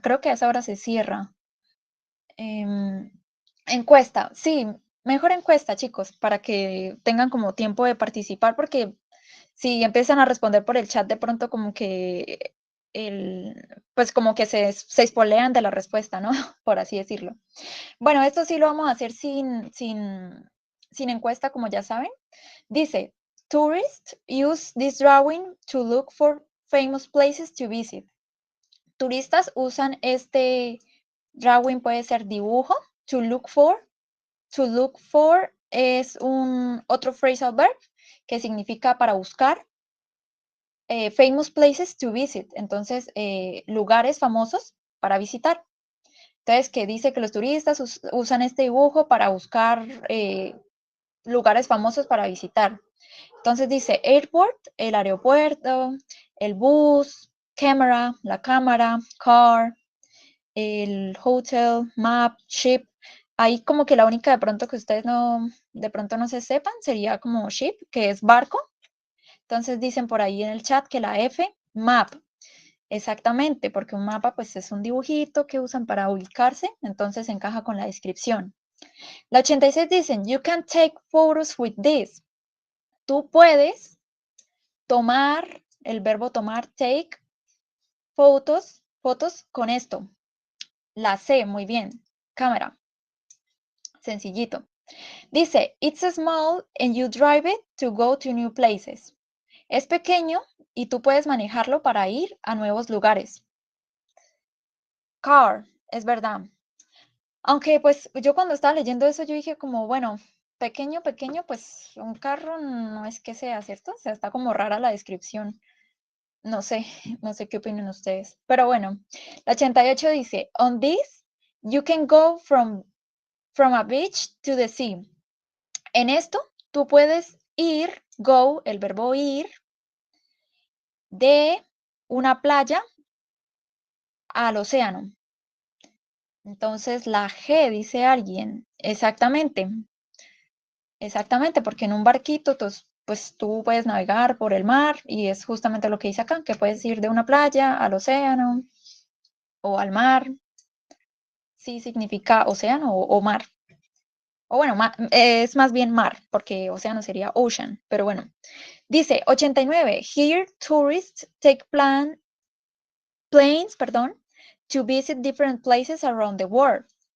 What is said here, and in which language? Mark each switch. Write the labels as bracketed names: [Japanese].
[Spanish] Creo que a esa hora se cierra. Em, Encuesta, sí, mejor encuesta, chicos, para que tengan como tiempo de participar, porque si empiezan a responder por el chat, de pronto como que pues como que se espolean de la respuesta, ¿no? Por así decirlo. Bueno, esto sí lo vamos a hacer sin encuesta, como ya saben. Dice, [English] tourists use this drawing to look for famous places to visit. [Spanish] Turistas usan este drawing, puede ser dibujo, [English] to look for. To look for [Spanish] es un otro phrasal verb que significa para buscar. [English] Famous places to visit, [Spanish] entonces lugares famosos para visitar. Entonces, que dice que los turistas usan este dibujo para buscar lugares famosos para visitar. Entonces dice airport, el aeropuerto, el bus, camera, la cámara, car, el hotel, map, ship. Ahí como que la única de pronto que ustedes no, de pronto no se sepan sería como ship, que es barco. Entonces dicen por ahí en el chat que la F, map. Exactamente, porque un mapa pues es un dibujito que usan para ubicarse, entonces encaja con la descripción. La 86 dicen, [English] you can take photos with this. [Spanish] Tú puedes tomar, el verbo tomar, take, fotos con esto. La C, muy bien. Cámara, sencillito. Dice, [English] it's small and you drive it to go to new places. [Spanish] Es pequeño y tú puedes manejarlo para ir a nuevos lugares. Car, es verdad. Aunque pues yo cuando estaba leyendo eso yo dije como, bueno, pequeño, pequeño, pues un carro no es que sea, ¿cierto? O sea, está como rara la descripción. No sé, no sé qué opinan ustedes. Pero bueno, la 88 dice, [English] on this, you can go from a beach to the sea. [Spanish] En esto, tú puedes ir, go, el verbo ir, de una playa al océano. Entonces, la G, dice alguien. Exactamente, exactamente, porque en un barquito, pues tú puedes navegar por el mar y es justamente lo que dice acá, que puedes ir de una playa al océano o al mar. Sí significa océano o mar. O bueno, es más bien mar, porque océano sería ocean, pero bueno. Dice 89, [English] here tourists take planes, to visit different places around the world.